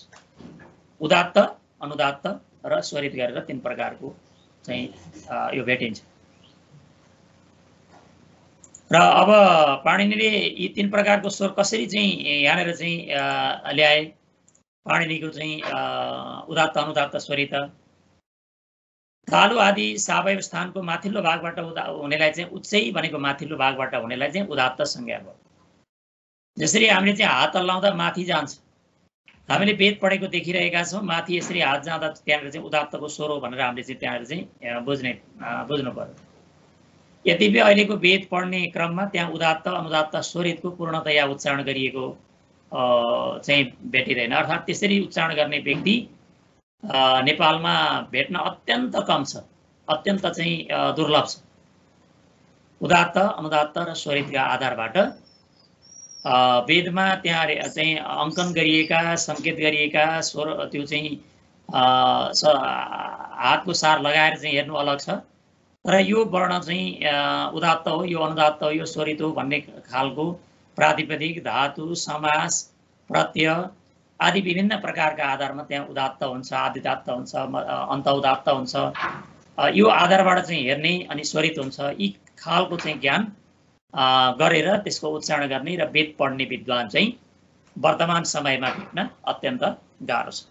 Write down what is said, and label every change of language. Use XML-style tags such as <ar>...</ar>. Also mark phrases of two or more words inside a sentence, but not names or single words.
<ne>उदात्त अनुदात्त र स्वरित गरेर 3 प्रकारको चाहिँ यो भेटिन्छ। र अब पाणिनिले यी 3 प्रकारको स्वर कसरी चाहिँ यहाँनिर चाहिँ ल्याए, पाणिनिको चाहिँ उदात्त अनुदात्त स्वरित, तालु आदि सावयव स्थानको माथिल्लो भागबाट हुनेलाई चाहिँ उच्चै भनेको माथिल्लो भागबाट हुनेलाई चाहिँ उदात्त संज्ञा भयो। जसरी हामीले चाहिँ हात हल्लाउँदा माथि जान्छ, हामीले वेद पढेको देखिरहेका छौँ, माथि यसरी हात जाँदा त्यहाँनिर चाहिँ उदात्तको स्वर हो भनेर हामीले चाहिँ त्यहाँनिर चाहिँ बुझ्नु पर्यो। यद्यपि अहिलेको वेद पढ्ने क्रममा त्यहाँ उदात्त अनुदात्त स्वरितको पूर्णतया उच्चारण गरिएको चाहिँ भेटिँदैन, अर्थात् त्यसरी उच्चारण गर्ने व्यक्ति नेपालमा भेट्न अत्यन्त कम छ, अत्यन्त चाहिँ दुर्लभ छ। उदात्त अनुदात्त र स्वरितका आधारबाट वेदमा त्यहाँ चाहिँ अङ्कन गरिएका सङ्केत गरिएका स्वर त्यो चाहिँ हातको सार लगाएर चाहिँ हेर्नु अलग छ। तर यो वर्ण चाहिँ उदात्त हो, यो अनुदात्त हो, यो स्वरित हो भन्ने खालको प्रातिपदिक, धातु, समास, प्रत्यय आदि विभिन्न प्रकारका आधारमा त्यहाँ उदात्त हुन्छ, आदिदात्त हुन्छ, अन्त उदात्त हुन्छ। यो आधारबाट चाहिँ हेर्ने अनि स्वरित हुन्छ। यी खालको चाहिँ ज्ञान गरेर त्यसको उच्चारण गर्ने र वेद पढ्ने विद्वान चाहिँ वर्तमान समयमा भेट्न अत्यन्त गाह्रो छ।</ne>